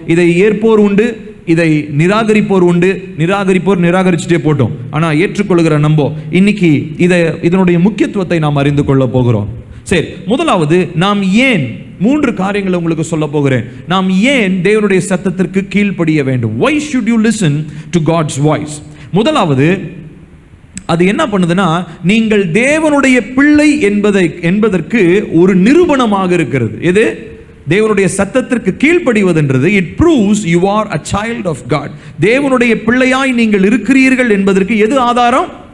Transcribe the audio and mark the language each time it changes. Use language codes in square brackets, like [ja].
[ta] இதை ஏற்போர் உண்டு, இதை நிராகரிப்போர் உண்டு. நிராகரிப்போர் நிராகரிச்சுட்டே போட்டோம். ஆனா ஏற்றுக்கொள்கிற நம்போ இன்னைக்கு இதனுடைய முக்கியத்துவத்தை நாம் அறிந்து கொள்ள போகிறோம். சரி, முதலாவது நாம் ஏன், 3 காரியங்களை உங்களுக்கு சொல்ல போகிறேன். நாம் ஏன் தேவனுடைய சத்தத்திற்கு கீழ்ப்படிய வேண்டும்? [en] Why should you listen to God's voice? [ta] முதலாவது, அது என்ன பண்ணுதுன்னா, நீங்கள் தேவனுடைய பிள்ளை என்பதற்கு ஒரு நிரூபணமாக இருக்கிறது. எது? தேவனுடைய சத்தத்திற்கு கீழ்ப்படிவதென்றது [en] It proves you are a child of God. [ta] தேவனுடைய பிள்ளையாய் நீங்கள் இருக்கிறீர்கள் என்பதற்கு எது ஆதாரம்?